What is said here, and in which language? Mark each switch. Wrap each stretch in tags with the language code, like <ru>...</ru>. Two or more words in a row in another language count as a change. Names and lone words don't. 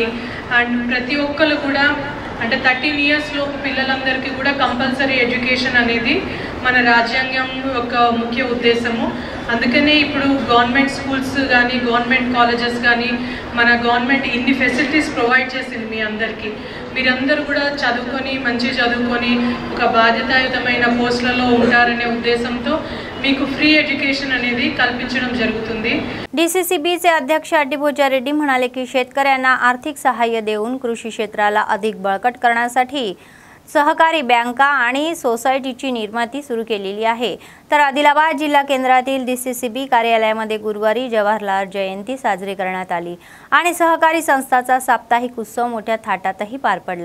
<te>అండ్ ప్రతి ఒక్కరు కూడా అంటే 13 ఇయర్స్ లోపు పిల్లలందరికీ కూడా</te> <en>compulsory education</en> <te>అనేది మన రాజ్యాంగం యొక్క ముఖ్య ఉద్దేశము। అందుకనే ఇప్పుడు</te> <en>government schools</en> <te>కానీ</te> <en>government colleges</en> <te>కానీ మన గవర్నమెంట్ ఇన్ని</te> <en>facilities provide</en> <te>చేసింది మీ అందరికీ। మీరందరూ కూడా చదువుకొని మంచి చదువుకొని ఒక బాధ్యతాయుతమైన పోస్టులలో ఉంటారనే ఉద్దేశంతో మీకు</te> <en>free education</en> <te>అనేది కల్పించడం జరుగుతుంది।</te> <mr>DCCBचे अध्यक्ष अड्डीभोजा रेड्डी म्हणाले की शेतकऱ्यांना आर्थिक सहाय्य देऊन कृषी क्षेत्राला अधिक बळकट करण्यासाठी सहकारी बँका आणि सोसायटीची निर्मिती सुरू केलेली आहे। तर आदिलाबाद जिल्हा केंद्रातील DCCB कार्यालयामध्ये गुरुवारी जवाहरलाल जयंती साजरी करण्यात आली आणि सहकारी संस्थाचा साप्ताहिक उत्सव मोठ्या थाटातही पार पडला।</mr>